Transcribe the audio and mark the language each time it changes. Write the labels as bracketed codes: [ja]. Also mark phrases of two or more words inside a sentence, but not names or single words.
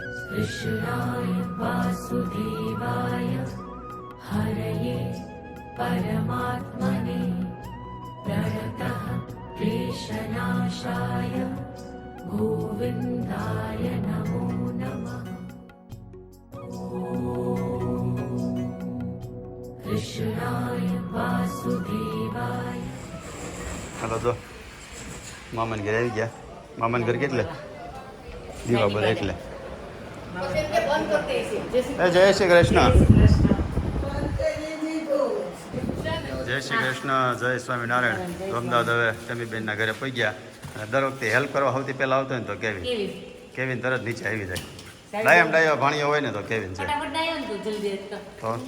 [sa] कृष्णाय वासुदेवाय हरये परमात्मने प्रणतः क्लेशनाशाय गोविन्दाय नमो नमः। कृष्णाय वासुदेवाय। [gu] હેલો તો મામન ઘર આવી ગયા મામન ઘર કેટલે દીવા બોલે એટલે જય શ્રી કૃષ્ણ જય શ્રી કૃષ્ણ જય સ્વામિનારાયણ તો અમદાવાદ હવે ટમીબેનના ઘરે પહોંચી ગયા અને દર વખતે હેલ્પ કરવા સૌથી પહેલાં આવતો હોય ને તો કેવિન તરત નીચે આવી જાય ડાયો ભાણિયો હોય ને તો કેવિન છે તો